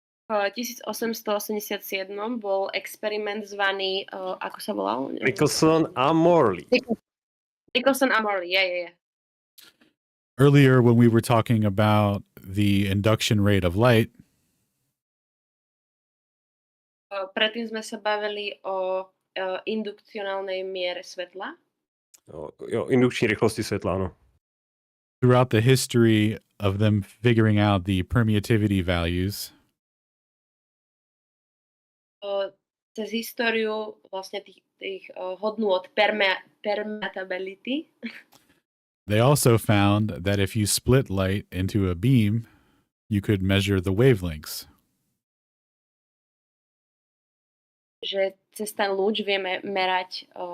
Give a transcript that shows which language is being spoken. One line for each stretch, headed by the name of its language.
Slovak: V 1887 bol experiment zvaný, ako sa volal? Michelson a Morley. Michelson a Morley, yeah.
English: Earlier, when we were talking about the induction rate of light,
Slovak: predtým sme sa bavili o indukcionálnej miere svetla.
Czech: Jo, indukční rychlosti světla, no.
English: Throughout the history of them figuring out the permittivity values,
Slovak: cez históriu vlastne tých hodnôt permeability.
English: They also found that if you split light into a beam, you could measure the wavelengths.
Slovak: Že cez ten lúč vieme merať